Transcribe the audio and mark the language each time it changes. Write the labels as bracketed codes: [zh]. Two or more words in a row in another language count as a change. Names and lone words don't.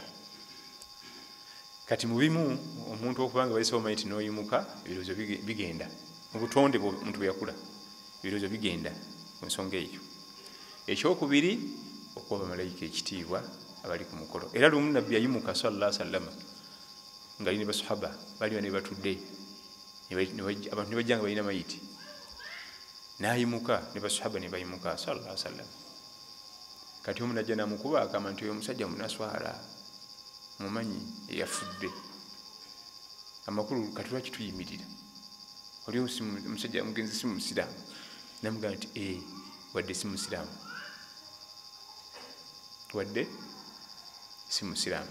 [lg] Kati mu bimu omuntu okuba nga bayisewo mayiti n'oyimuka, ebirowoozo bigenda mu butonde omuntu bwe yakula, ebirowoozo bigenda mu nsonga eyo. Ekyokubiri, okuwa bamalayika ekitiibwa abali ku mukolo. Era lumu nabbi yayimuka [ar] صلى الله عليه وسلم [lg] nga ali ne basahaba bali ne batudde, abantu ne bajja nga balina mayiti, n'ayimuka ne basahaba ne bayimuka [ar] صلى الله عليه وسلم. [lg] Kati omu najja n'amukuba agamba nti oyo omusajja munaswala, mumanyi eyafudde. Amakulu kati lwaki tuyimirira? Oli omusajja mugenzi si musiraamu? Namugamba nti wadde si musiraamu, wadde si musiraamu.